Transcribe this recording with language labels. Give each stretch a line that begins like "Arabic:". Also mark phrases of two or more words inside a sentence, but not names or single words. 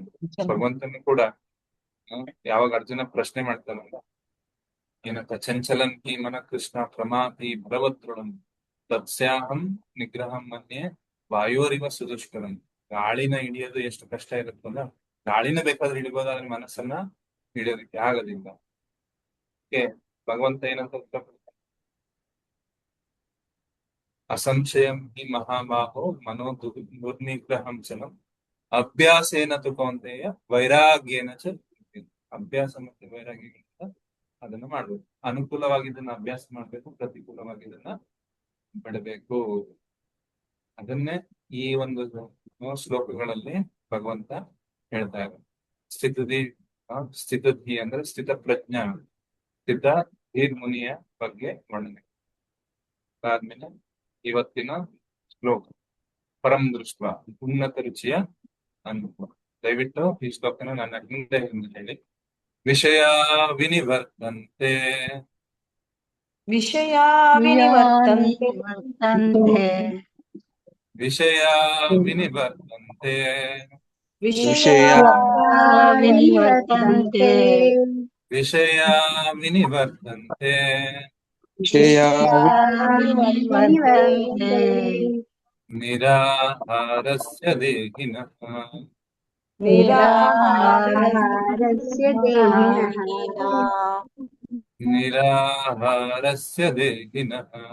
Kannada: ಭಗವಂತನು ಕೂಡ ಯಾವಾಗ ಅರ್ಜುನ ಪ್ರಶ್ನೆ ಮಾಡ್ತಾನಲ್ಲ, ಏನಂತ,
Sanskrit: ಚಂಚಲಂ ಹಿ ಮನ ಕೃಷ್ಣ ಪ್ರಮಾತಿ ಬಲವತ್ರುಣಂ ತತ್ಸ್ಯಾಹಂ ನಿಗ್ರಹಂ ಮನ್ಯೆ ವಾಯೋರಿವ ಸುದುಷ್ಕರಂ.
Kannada: ಗಾಳಿನ ಹಿಡಿಯೋದು ಎಷ್ಟು ಕಷ್ಟ ಇರುತ್ತಲ್ಲ, ಗಾಳಿನ ಬೇಕಾದ್ರೆ ಹಿಡಿಬೋದಾದ್ರೆ ಮನಸ್ಸನ್ನ ಹಿಡಿಯೋದಕ್ಕೆ ಆಗೋದಿಲ್ಲ. ಭಗವಂತ ಏನಂತ ಉತ್ತರ ಕೊಡ್ತಾನೆ?
Sanskrit: ಅಸಂಶಯಂ ಹಿ ಮಹಾಬಾಹೋ ಮನೋ ದುರ್ನಿಗ್ರಹಂ ಚಲಂ ಅಭ್ಯಾಸೇನ ತು ಕೌಂತೆಯ ವೈರಾಗ್ಯೇನ ಚ.
Kannada: ಅಭ್ಯಾಸ ಮತ್ತೆ ವೈರಾಗ್ಯಗಳಿಂದ ಅದನ್ನ ಮಾಡ್ಬೇಕು. ಅನುಕೂಲವಾಗಿದ್ದನ್ನ ಅಭ್ಯಾಸ ಮಾಡ್ಬೇಕು, ಪ್ರತಿಕೂಲವಾಗಿದ್ದನ್ನ ಬಿಡಬೇಕು. ಅದನ್ನೇ ಈ ಒಂದು ಶ್ಲೋಕಗಳಲ್ಲಿ ಭಗವಂತ ಹೇಳ್ತಾ ಇದ್ದಾರೆ. ಸ್ಥಿತಧಿ ಅಂದ್ರೆ ಸ್ಥಿತ ಪ್ರಜ್ಞಾ, ಸ್ಥಿತ ಧೀರ್ ಮುನಿಯ ಬಗ್ಗೆ ವರ್ಣನೆ. ಅದಾದ್ಮೇಲೆ ಇವತ್ತಿನ ಶ್ಲೋಕ
Sanskrit: ಪರಂ ದೃಷ್ಟ
Kannada: ಉನ್ನತ ರುಚಿಯ ಅನುಭವ. ದಯವಿಟ್ಟು ಈ ಶ್ಲೋಕನ ನನ್ನ ಹಿಂದೆ ಹೇಳಿ.
Sanskrit: ವಿಷಯ ವಿನಿವರ್ತಂತೆ ವಿಷಯಾ ವಿನಿವರ್ತಂತೆ ವಿಷಯ ವಿನಿವರ್ತಂತೆ ವಿಷಯಾ ವಿನಿವರ್ತಂತೆ ವಿಷಯ ವಿನಿವರ್ತಂತೆ ನಿರಾಹಾರಸ್ಯ ದೇಹಿನಃ ನಿರಾಹಾರಸ್ಯ ದೇಹಿನಃ